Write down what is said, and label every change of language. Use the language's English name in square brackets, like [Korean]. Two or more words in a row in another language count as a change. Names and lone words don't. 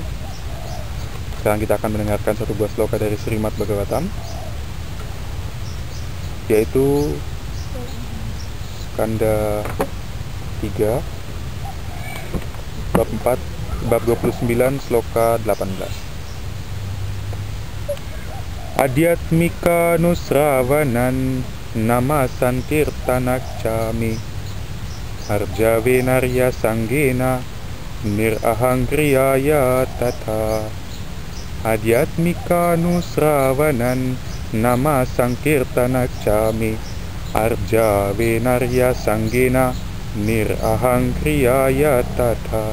[Indonesian] Sekarang kita akan mendengarkan satu buah sloka dari Srimad Bhagavatam, yaitu Skanda 3 Bab 29 Sloka 18. [Sanskrit] Adhyatmika nusravanan nama sankirtanakchami arjave narya sanggena nirahangriyaya tata. Adhyatmika nusravanan nama sankirtanakchami arjave narya sanggena nirahangriyaya tata.